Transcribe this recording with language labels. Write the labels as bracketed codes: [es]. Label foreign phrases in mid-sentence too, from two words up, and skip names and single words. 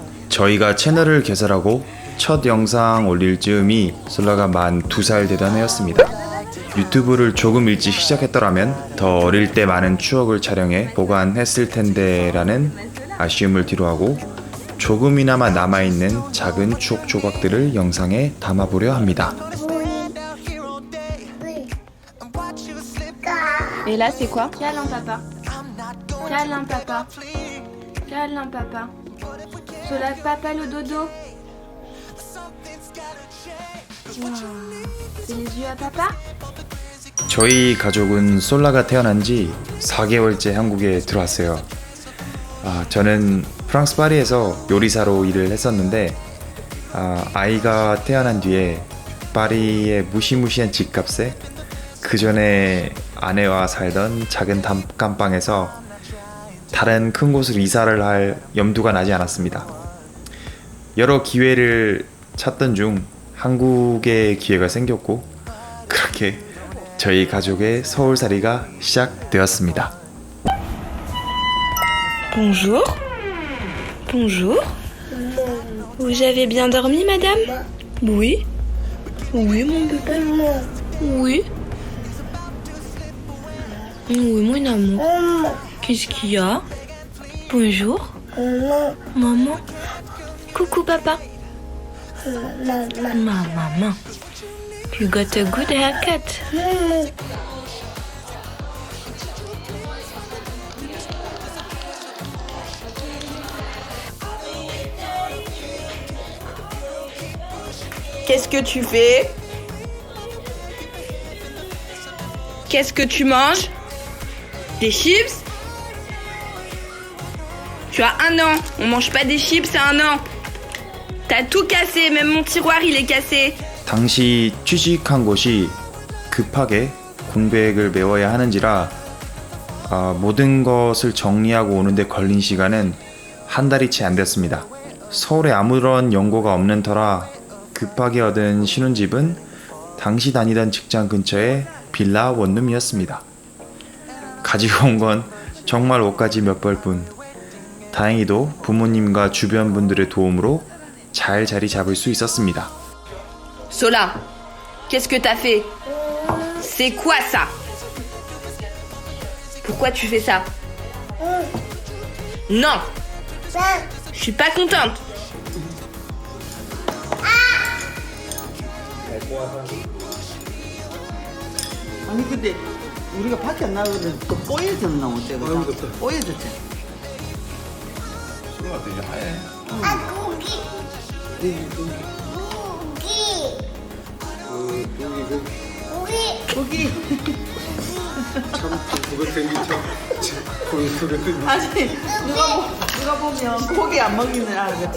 [ko] 저희가 채널을 개설하고 첫 영상 올릴 즈음이 솔라가 만 2살 되던 해였습니다. 유튜브를 조금 일찍 시작했더라면 더 어릴 때 많은 추억을 촬영해 보관했을 텐데 라는 아쉬움을 뒤로하고 조금이나마 남아있는 작은 추억 조각들을 영상에 담아보려 합니다. [fr] Et là, c'est quoi? Câlin, papa. Câlin, papa. Câlin, papa. Soulève papa le dodo. Wow. C'est les yeux à papa? [ko] 저희 가족은 솔라가 태어난 지 4개월째 한국에 들어왔어요. 저는 프랑스 파리에서 요리사로 일을 했었는데 아이가 태어난 뒤에 파리의 무시무시한 집값에 그 전에 아내와 살던 작은 단칸방에서 다른 큰 곳으로 이사를 할 염두가 나지 않았습니다. 여러 기회를 찾던 중 한국의 기회가 생겼고 그렇게 저희 가족의 서울살이가 시작되었습니다. [fr] Bonjour. Bonjour. Vous avez bien dormi, madame? Oui. Oui, mon bébé. Oui. Oui, mon amour. Qu'est-ce qu'il y a? Bonjour. Maman. Coucou, papa. Maman. [en] You got a good haircut. [fr] Qu'est-ce que tu fais? Qu'est-ce que tu manges? Des chips? Tu as 1 an. On mange pas des chips à 1 an. T'as tout cassé. Même mon tiroir, il est cassé. [ko] 당시 취직한 곳이 급하게 공백을 메워야 하는지라 모든 것을 정리하고 오는데 걸린 시간은 한 달이 채 안 됐습니다. 서울에 아무런 연고가 없는 터라 급하게 얻은 신혼집은 당시 다니던 직장 근처의 빌라 원룸이었습니다. 가지고 온 건 정말 옷가지 몇 벌뿐. 다행히도 부모님과 주변 분들의 도움으로 잘 자리 잡을 수 있었습니다. [fr] Sola, qu'est-ce que t'as fait? C'est quoi ça? Pourquoi tu fais ça? Non! Je suis pas contente! [ko] 아니 근데 우리가 밖에 안 나가거든 또 뽀얘졌나 어때? 뽀얘졌지? 고기 아니 누가 보면 고기 안 먹이는 알겠지?